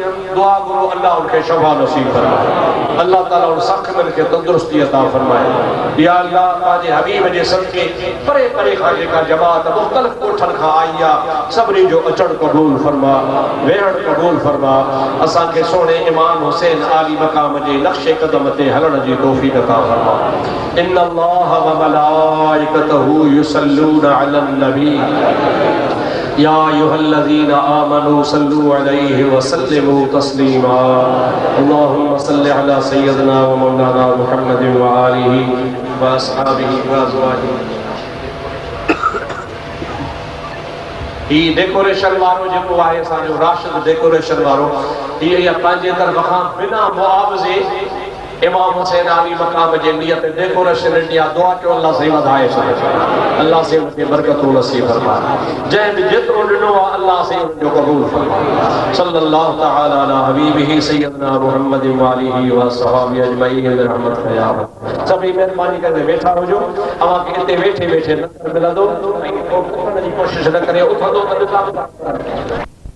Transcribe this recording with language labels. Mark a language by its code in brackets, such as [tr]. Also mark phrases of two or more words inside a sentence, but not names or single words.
[sd] दुआ घुरो अल्लाह उनखे शफ़ा नसीब फरमाए, अल्लाह ताला उन ज़ख़्मनि खे तंदुरुस्ती अता फरमाए। या अल्लाह पंहिंजे हबीब जे सदके परे परे खां जेका जमात मुख़्तलिफ़ ॻोठनि खां आई आहे सभिनी जो अचणु क़बूल फरमा, वेहणु क़बूल फरमा। असांखे सोणे इमाम हुसैन आली मक़ाम जे नक्शे क़दम ते हलण जी तौफ़ीक़ अता फरमा। [ar] إن الله و ملائكته يصلون على النبي يا أيها الذين آمنوا صلوا عليه و سلموا تسليما. اللهم صل على سيدنا و مولانا محمد و آله و أصحابه و أزواجه. [sd] ही डेकोरेशन वारो जेको आहे असांजो राशिद डेकोरेशन वारो, हीअ पंहिंजे तरफ़ खां बिना मुआवज़े इमाम हुसैन अली मकाम जे नियत डेकोरेशन इंडिया दुआ कयो अल्लाह से वधाए छॾे अल्लाह से उनके बरकतूं नसीब फरमाए जंहिं बि जेतिरो ॾिनो आहे अल्लाह से उनजो क़बूल फरमाए [ar] صلى الله تعالى على حبيبه سيدنا محمد و آله و صحبه أجمعين [sd] रहमत या रब सभी मेहरबानी करे वेठा हुजो अवां खे हिते वेठे वेठे न मिलंदो ऐं को जी कोशिश न करे उथंदो त